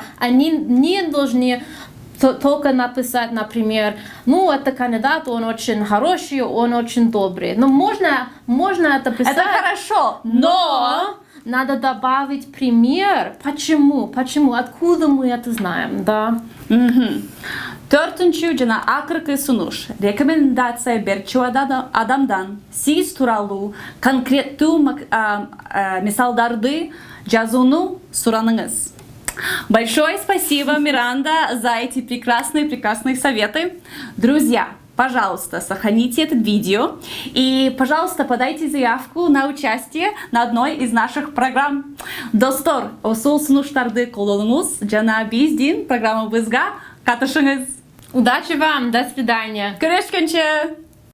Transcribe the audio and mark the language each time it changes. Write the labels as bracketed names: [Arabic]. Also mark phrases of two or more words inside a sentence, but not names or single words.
[Russian] Они не должны только написать, например, ну, это кандидат, он очень хороший, он очень добрый. Но можно это писать. Это хорошо, но надо добавить пример. Почему? Откуда мы это знаем, да? [Kyrgyz] Төртінші жана акыркы сунуш. Рекомендация берчү адамдан сиз тууралуу конкреттүү мисалдарды жазууну сураныңыз. [Russian] Большое спасибо, Миранда, за эти прекрасные советы. Друзья, пожалуйста, сохраните это видео и, пожалуйста, подайте заявку на участие на одной из наших программ. [Kyrgyz] Достор, осул сунуштарды колдонуңуз жана биздин программабызга катышыңыз. [Russian] Удачи вам, до свидания. [Kyrgyz] Көрөшкөнчө.